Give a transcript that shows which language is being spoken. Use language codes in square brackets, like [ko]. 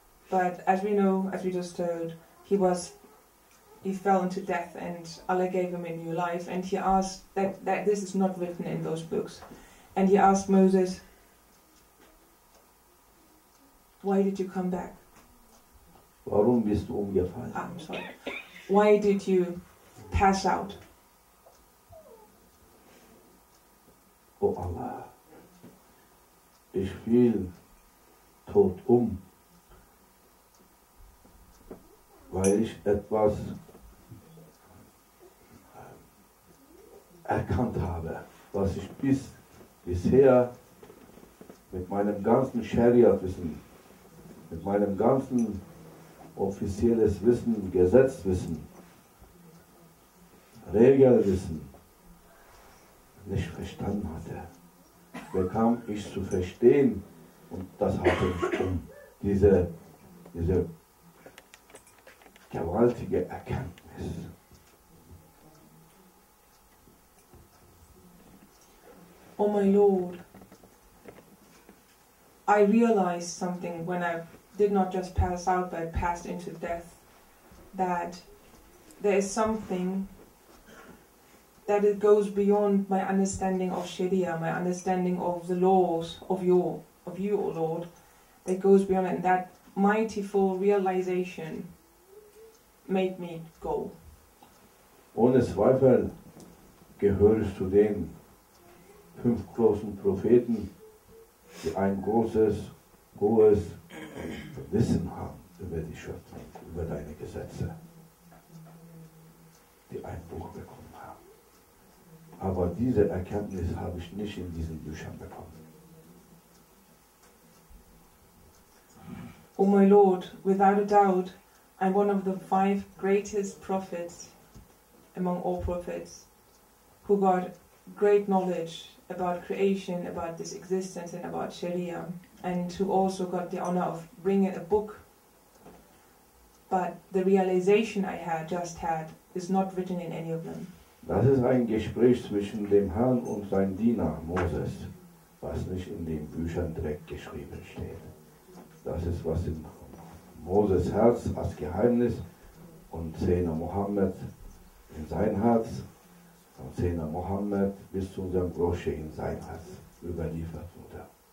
[en] But as we know, as we just heard, he fell into death and Allah gave him a new life. And he asked, that this is not written in those books. And he asked Moses, why did you come back? [de] Warum bist du umgefallen? [en] I'm sorry. Why did you pass out? [de] Oh Allah, ich fiel tot um, weil ich etwas erkannt habe, was ich bisher mit meinem ganzen Scharia-Wissen, mit meinem ganzen offizielles Wissen, Gesetzwissen, Regelwissen nicht verstanden hatte, bekam ich zu verstehen und das hatte mich um diese gewaltige Erkenntnis. [en] Oh my Lord, I realized something when I did not just pass out but passed into death, that there is something that it goes beyond my understanding of Sharia, my understanding of the laws of you, O Lord, that goes beyond it, and that mightyful realization made me go. [de] Ohne Zweifel gehöre ich zu den 5 großen Propheten, die ein großes, hohes Wissen haben über die Schöpfung, über deine Gesetze, die ein Buch bekommen haben. Aber diese Erkenntnis habe ich nicht in diesen Büchern bekommen. [en] Oh my Lord, without a doubt, I'm one of the 5 greatest prophets among all prophets who got great knowledge about creation, about this existence and about Sharia, and who also got the honor of bringing a book. But the realization I just had is not written in any of them. [de] Das ist ein Gespräch zwischen dem Herrn und seinem Diener Moses, was nicht in den Büchern direkt geschrieben steht. Das ist, was in Moses Herz als Geheimnis und Zehner Mohammed in sein Herz und Zehner Mohammed bis zu unserem Brosche in sein Herz überliefert wurde.